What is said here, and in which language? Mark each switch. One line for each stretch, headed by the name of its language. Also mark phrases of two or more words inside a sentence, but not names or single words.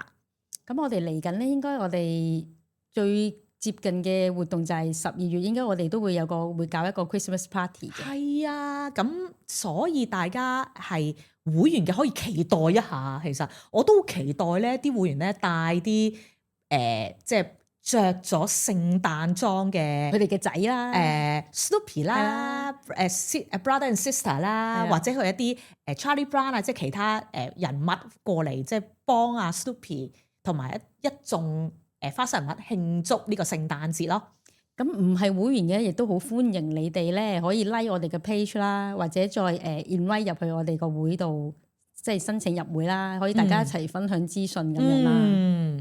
Cantonese: 咁我哋嚟緊咧，應該我哋最接近嘅活動就係12月，應該我哋都會搞一個
English: Christmas party
Cantonese: 嘅。係啊，咁所以大家係會員嘅可以期待一下。其實我都期待咧，啲會員咧帶啲即係着咗聖誕裝嘅佢哋嘅仔啦，Snoopy 啦 ，
English: brother and sister
Cantonese: 啦，或者佢一啲Charlie Brown 啊，即係其他人物過嚟，即係幫阿 Snoopy 同埋一眾花生人物慶祝呢個聖誕節咯。咁唔係會員嘅，亦都好歡迎你哋咧，可以 like 我哋嘅 page 啦，或者再invite 入去我哋個會度，即係申請入會啦，可以大家一齊分享資訊咁樣啦。